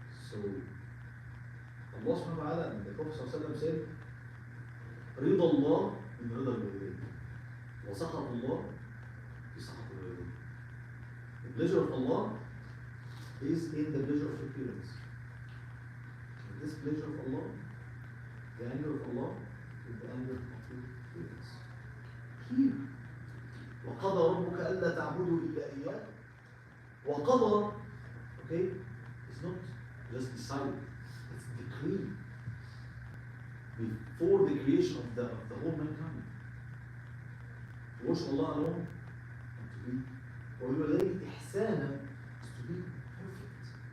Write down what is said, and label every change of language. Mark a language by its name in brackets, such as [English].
[English] So Allah subhanahu wa ta'ala and the Prophet sallallahu alayhi wa sallam said, [Arabic] رضا الله من رضا الوالدين وسخط الله في سخط الوالدين. [English] The pleasure of Allah is in the pleasure of your parents. And this pleasure of Allah, the anger of Allah, is the anger of your parents. Here, [Arabic] وقضى ربك ألا تعبدوا إلا إياه. [English] وقضى, okay, it's not just decided, it's decreed before the creation of the whole mankind. To worship Allah alone and to be [Arabic] وَبِوَالِدَيْهِ إِحْسَانًا [English] is to be perfect.